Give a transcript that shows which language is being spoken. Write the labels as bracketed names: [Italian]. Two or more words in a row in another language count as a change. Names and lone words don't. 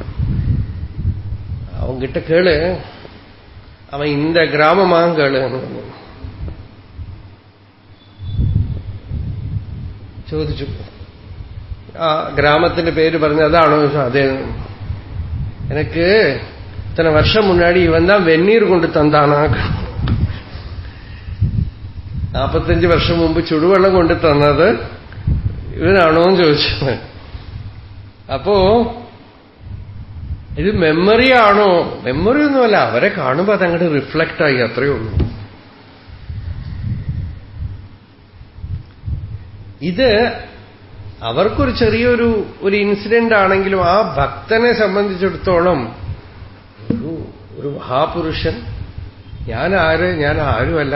[Tamil] அவன் கிட்ட கேளு, அவன் இந்த கிராமமா கேளு [Malayalam] എന്ന് പറഞ്ഞു. ചോദിച്ചു, ആ ഗ്രാമത്തിന്റെ പേര് പറഞ്ഞു. അതാണോ? അതേ. [Tamil] എനിക്ക് இத்தனை வருஷம் முன்னாடி இவன் தான் வெந்நீர் கொண்டு தந்தானா. [Malayalam] 45 വർഷം മുമ്പ് ചുടുവെള്ളം കൊണ്ട് തന്നത് ഇവനാണോന്ന് ചോദിച്ചു. അപ്പോ ഇത് മെമ്മറിയാണോ? മെമ്മറി ഒന്നുമല്ല, അവരെ കാണുമ്പോ അതങ്ങോട്ട് റിഫ്ലക്റ്റ് ആയി, അത്രയേ ഉള്ളൂ. ഇത് അവർക്കൊരു ചെറിയൊരു ഇൻസിഡന്റ് ആണെങ്കിലും ആ ഭക്തനെ സംബന്ധിച്ചിടത്തോളം ഒരു മഹാപുരുഷൻ, ഞാൻ ആരുമല്ല.